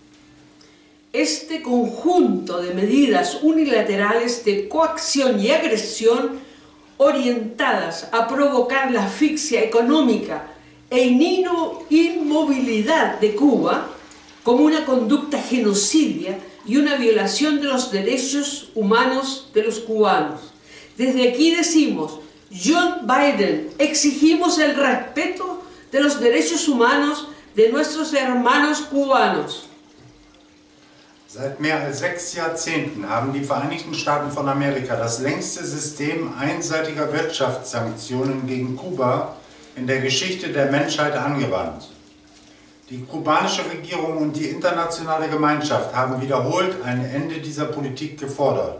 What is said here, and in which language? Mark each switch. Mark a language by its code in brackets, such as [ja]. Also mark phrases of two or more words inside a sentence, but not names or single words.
[es] Este conjunto de medidas unilaterales de coacción y agresión orientadas a provocar la asfixia económica e inmovilidad de Cuba como una conducta genocidia y una violación de los derechos humanos de los cubanos. Desde aquí decimos, John Biden, exigimos el respeto de los derechos humanos de nuestros hermanos cubanos. [de] Seit mehr als 6 Jahrzehnten haben die Vereinigten Staaten von Amerika das längste System einseitiger Wirtschaftssanktionen gegen Kuba in der Geschichte der Menschheit angewandt. Die kubanische Regierung und die internationale Gemeinschaft haben wiederholt ein Ende dieser Politik gefordert.